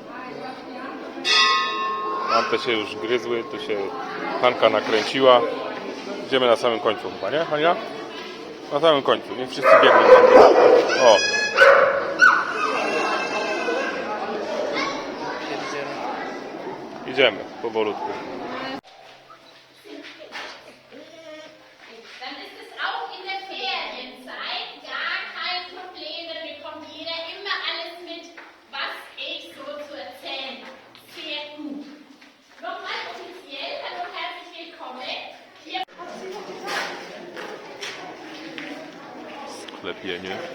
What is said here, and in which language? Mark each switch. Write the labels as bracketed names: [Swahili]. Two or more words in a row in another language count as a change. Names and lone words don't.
[Polish] Tamte się już gryzły, tu się Hanka nakręciła. Idziemy na samym końcu chyba, nie Hania? Na samym końcu, niech wszyscy biegną tam. O! Idziemy powolutku. [German] Dann ist es auch in der Ferienzeit gar kein Problem, dann bekommt jeder immer alles mit, was ich so zu erzählen habe. Sehr gut. Nochmal offiziell, hallo, herzlich willkommen. Hier [Polish] Sklepienie.